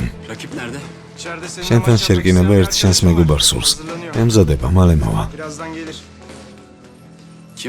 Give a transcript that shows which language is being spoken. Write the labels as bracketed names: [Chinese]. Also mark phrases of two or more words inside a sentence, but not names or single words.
[Turkish] Rakip nerede? [Georgian] შენთან შერკინება ერთ შენს მეგობარს სურს. ემზადება, მალე მოვა. [Turkish] Birazdan gelir. Kim?